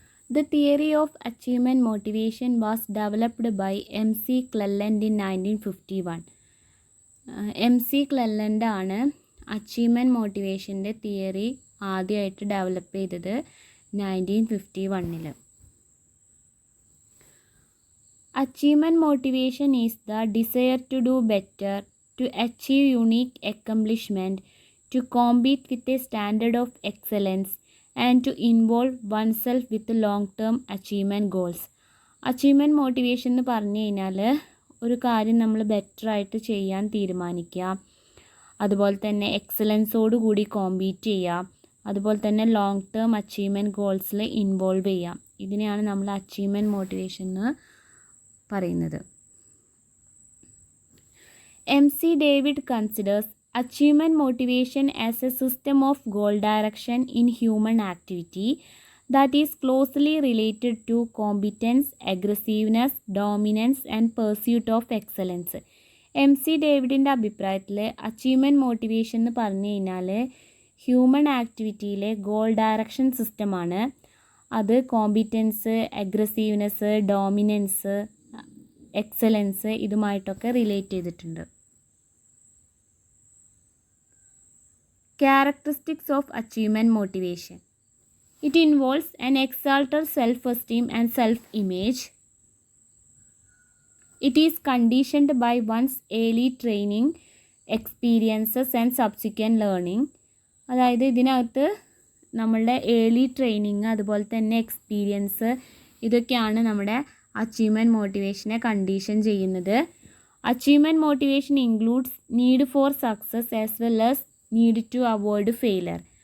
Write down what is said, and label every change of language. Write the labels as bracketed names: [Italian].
[English] The theory of achievement motivation was developed by M.C. Cleland in 1951. M.C. [Malayalam] Cleland ആണ് achievement മോട്ടിവേഷൻ്റെ theory ആദ്യമായിട്ട് develop ചെയ്തത് 1951. [English] Achievement motivation is the desire to do better, to achieve unique accomplishment, to compete with a standard of excellence, and to involve oneself with long-term achievement goals. [Malayalam] Achievement motivation എന്ന് പറഞ്ഞു കഴിഞ്ഞാൽ ഒരു കാര്യം നമ്മൾ ബെറ്ററായിട്ട് ചെയ്യാൻ തീരുമാനിക്കുക, അതുപോലെ തന്നെ എക്സലൻസോട് കൂടി കോമ്പീറ്റ് ചെയ്യുക, അതുപോലെ തന്നെ ലോങ് ടേം അച്ചീവ്മെൻറ്റ് ഗോൾസിൽ ഇൻവോൾവ് ചെയ്യുക. ഇതിനെയാണ് നമ്മൾ അച്ചീവ്മെൻറ്റ് മോട്ടിവേഷൻ എന്ന് പറയുന്നത്. [English] MC David considers achievement motivation as a system of goal direction in human activity that is closely related to competence, aggressiveness, dominance and pursuit of excellence. [Malayalam] MC ഡേവിഡിൻ്റെ അഭിപ്രായത്തിൽ achievement motivation എന്ന് പറഞ്ഞു കഴിഞ്ഞാൽ human ആക്ടിവിറ്റിയിലെ goal direction സിസ്റ്റമാണ്. അത് competence, aggressiveness, dominance, excellence ഇതുമായിട്ടൊക്കെ relate ചെയ്തിട്ടുണ്ട്. [English] Characteristics of achievement motivation. It involves an exalted self-esteem and self-image. It is conditioned by one's early training, experiences and subsequent learning. [Malayalam] അതായത് ഇതിനകത്ത് നമ്മളുടെ early training അതുപോലെ തന്നെ experience ഇതൊക്കെയാണ് നമ്മുടെ അച്ചീവ്മെൻറ്റ് മോട്ടിവേഷനെ കണ്ടീഷൻ ചെയ്യുന്നത്. [English] Achievement motivation includes need for success as well as need to avoid failure.